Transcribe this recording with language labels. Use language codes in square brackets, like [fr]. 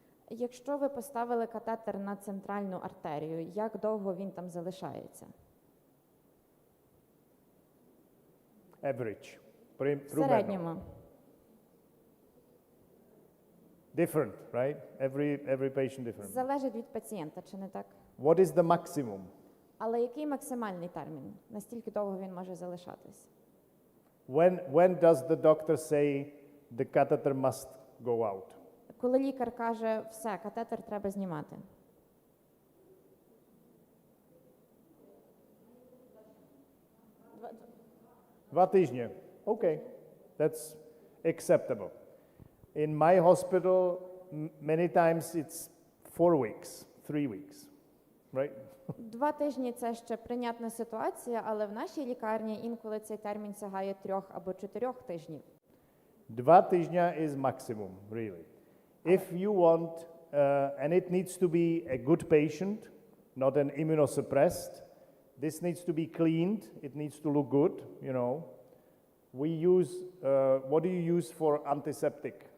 [uk] Якщо ви поставили катетер на центральну артерію, як довго він там залишається? [en] Average. [uk] В середньому. [en] Different, right? Every patient different. [uk] Залежить від пацієнта, чи не так? [en] What is the maximum? [uk] Але який максимальний термін? Настільки довго він може залишатись? [en] When does the doctor say the catheter must go out? [uk] Коли лікар каже, все, катетер треба знімати. Два тижні. [en] Okay, that's acceptable. In my hospital, many times it's 4 weeks, 3 weeks, right? [uk] 2 тижні – це ще прийнятна ситуація, але в нашій лікарні інколи цей термін сягає 3 або 4 тижнів. 2 тижні [en] is maximum, really. If you want, and it needs to be a good patient, not an immunosuppressed, this needs to be cleaned, it needs to look good, We use, what do you use for antiseptic?